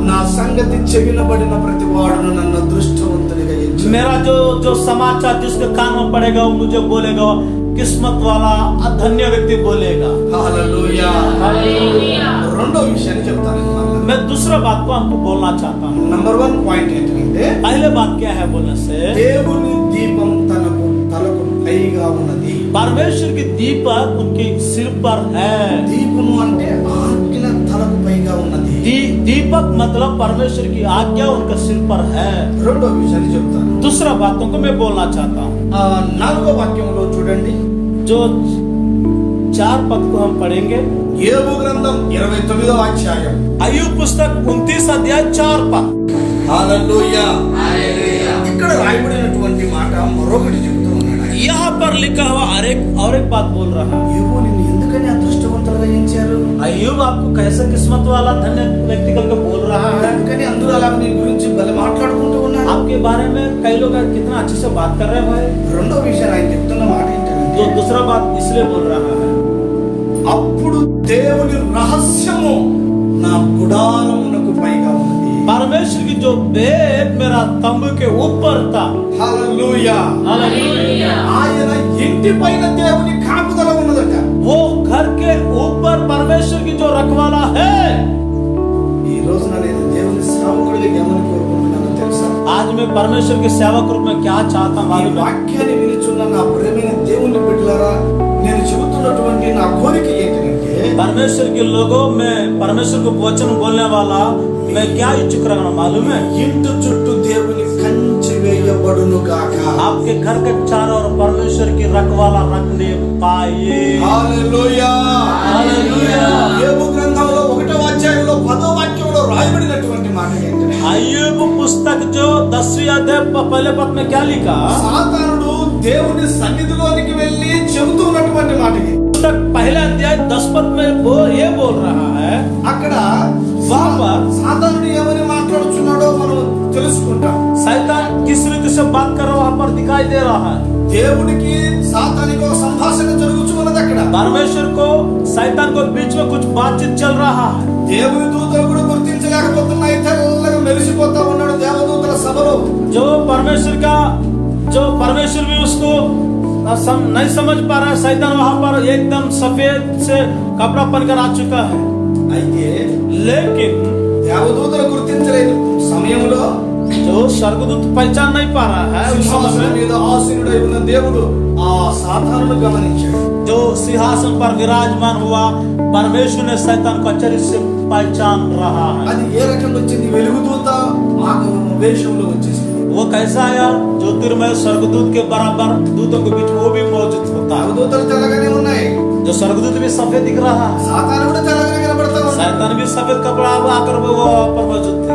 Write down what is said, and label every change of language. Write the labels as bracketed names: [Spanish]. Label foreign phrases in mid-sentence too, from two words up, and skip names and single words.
[Telugu] నా సంగతి చెవినబడిన ప్రతి వాడును నన్ను అదృష్టవంతునిగా ఎంచును. [Hindi] मेरा जो समाचार जिसके कान में पड़ेगा वो मुझे बोलेगा, किस्मत वाला धन्य व्यक्ति बोलेगा। [Telugu] హల్లెలూయా. రెండో విషయాన్ని చెప్తాను మళ్ళీ. [Hindi] मैं दूसरा बात को आपको बोलना चाहता हूँ। [Telugu] నంబర్ 1 పాయింట్ ఏంటంటే, [Hindi] पहले बात क्या है बोलने से, [Telugu] దేవుని దీపం తలకు పైగా ఉన్నది. [Hindi] परमेश्वर की दीपक उनके सिर पर है। [Telugu] దీపము అంటే ఆజ్ఞ తలకు పైగా ఉన్నది. [Hindi] दीपक मतलब परमेश्वर की आज्ञा उनका सिर पर है। [Telugu] రెండో విషయాన్ని చెప్తాను. [Hindi] दूसरा बातों को मैं बोलना चाहता हूँ। [Telugu] 4వ వాక్యంలో చూడండి, [Hindi] जो 4 पद को हम पढ़ेंगे। [Telugu] యోబు గ్రంథం 29వ అధ్యాయం [Hindi] अय्यूब पुस्तक 29 अध्याय 4 पद। [Telugu] హల్లెలూయా ఇక్కడ రాయబడినటువంటి మాట మరొకటి చెబుతూ ఉన్నాడు ఆయన. [Hindi] यहाँ पर लिखा हुआ और एक बात बोल रहा है। [Telugu] యోబు నిన్ను ఎందుకని అదృష్టవంతులుగా ఎంచారు? [Hindi] अय्यूब आपको कैसे किस्मत वाला धन्य व्यक्ति करके बोल रहा है? [Telugu] అందుకని అందరూ అలా నీ గురించి భలే మాట్లాడుకుంటూ ఉన్నారు. [Hindi] आपके बारे में कई लोग कितना अच्छे से बात कर रहे हैं भाई। [Telugu] రెండో విషయం ఆయన చెప్తున్న మాట ఏంటంటే [Hindi] जो दूसरा बात इसलिए बोल रहा है, [Telugu] అప్పుడు దేవుని రహస్యము నా గుడారమునకు పైగా ఉన్నది. [Hindi] परमेश्वर की जो भेद मेरा तंबू के ऊपर था। [Telugu] హల్లెలూయా [Hindi] हालेलुया। [Telugu] ఆయన ఇంటి పైన దేవుని కాపుదల ఉన్నదట. [Hindi] वो घर के ऊपर परमेश्वर की जो रखवाला है। [Telugu] ఈ రోజున నేను దేవుని సేవకుడిగా ఏమని కోరుకుంటున్నానో తెలుసా? [Hindi] आज मैं परमेश्वर के सेवक रूप में क्या चाहता हूँ [Telugu] ఈ [Hindi] मालूम है? [Telugu] వాక్యాన్ని వినుచున్న నా ప్రియమైన దేవుని బిడ్డలారా, నేను చెబుతున్నటువంటి నా కోరిక ఏంటంటే [Hindi] परमेश्वर के लोगों में परमेश्वर को वचन बोलने वाला मैं क्या इच्छुक रखना मालूम है? [Telugu] ఇంటి చుట్టూ దేవుని కంచె వేయబడును గాక. [Hindi] आपके घर के चारों ओर परमेश्वर की रखवाला रखने पाए। [Telugu] హల్లెలూయా [Hindi] हालेलुया। [Telugu] యోబు గ్రంథంలో 1వ అధ్యాయంలో 10వ వాక్యంలో రాయబడినటువంటి మాట ఏంటంటే [Hindi] अय्यूब पुस्तक जो 10वीं अध्याय पहले पद में क्या लिखा? [Telugu] సాతానుడు దేవుని సన్నిధిలోనికి వెళ్ళి చెబుతున్నటువంటి మాటకి [Hindi] पुस्तक पहले अध्याय 10 पद में वो ये बोल रहा है, [Telugu] అక్కడ [Hindi] वहाँ पर [Telugu] సాతానుడు ఏమని మాట్లాడుచున్నాడో మనం తెలుసుకుంటాం. [Hindi] शैतान किस रीति से बात कर रहा है वहाँ पर दिखाई दे रहा है। [Telugu] దేవుడికి సాతానికి ఒక సంభాషణ జరుగుతూ ఉన్నది అక్కడ. [Hindi] परमेश्वर को शैतान को बीच में कुछ बातचीत चल रहा है। [Telugu] దేవుని దూతలు కూడా గుర్తించలేకపోతున్నాయి, తెల్లగా మెరిసిపోతా ఉన్నాడు దేవదూతల సభలో. [Hindi] जो परमेश्वर भी उसको नहीं समझ पा रहा है। शैतान वहाँ पर एकदम सफेद से कपड़ा पहनकर आ चुका है। [Telugu] అయితే [Hindi] लेकिन [Telugu] దేవదూతలు గుర్తించలేదు సమయంలో [Hindi] जो स्वर्गदूत पहचान नहीं पा रहा है उस [Telugu] సింహాసనం [Hindi] समय [Telugu] మీద ఆసీనుడై ఉన్న దేవుడు ఆ సాతానును గమనించాడు. [Hindi] जो सिंहासन पर विराजमान हुआ परमेश्वर ने शैतान को अच्छे से पहचान रहा है। [Telugu] అది ఏ రకంగా వచ్చింది? వెలుగుదూత ఆగమన వేషంలో వచ్చేసింది. [Hindi] वो कैसा आया? ज्योतिर्मय स्वर्गदूत के बराबर दूतों के बीच वो भी मौजूद होता है। [Telugu] దేవదూతలు తెల్లగానే ఉన్నాయి, [Hindi] जो स्वर्गदूत भी सफेद दिख रहा है, [Telugu] సాతాను కూడా తెల్లగానే కనబడతా ఉన్నాడు. [Hindi] शैतान भी सफेद कपड़ा आकर वो वहाँ पर मौजूद थे।